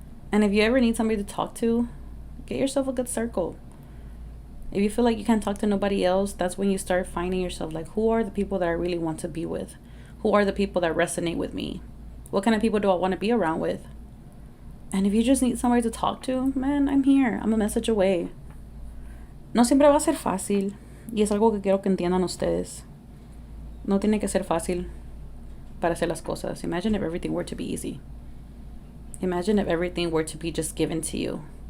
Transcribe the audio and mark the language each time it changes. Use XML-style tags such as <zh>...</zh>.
<en>And if you ever need somebody to talk to, get yourself a good circle. If you feel like you can't talk to nobody else, that's when you start finding yourself like, who are the people that I really want to be with? Who are the people that resonate with me? What kind of people do I want to be around with? And if you just need somebody to talk to, man, I'm here. I'm a message away.</en> <es>No siempre va a ser fácil. Y es algo que quiero que entiendan ustedes. No tiene que ser fácil para hacer las cosas.</es> <en>Imagine if everything were to be easy. Imagine if everything were to be just given to you.</en>